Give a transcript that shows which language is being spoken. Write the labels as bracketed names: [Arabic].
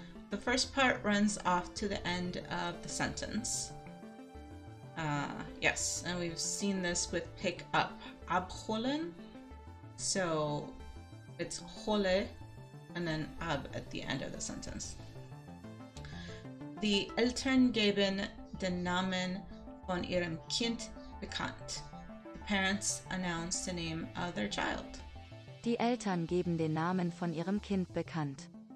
[English] The first part runs off to the end of the sentence. Yes, and we've seen this with pick up, abholen. So it's hole and then ab at the end of the sentence. [German] Die Eltern geben den Namen von ihrem Kind bekannt. [English] The parents announce the name of their child. [German] Die Eltern geben den Namen von ihrem Kind bekannt.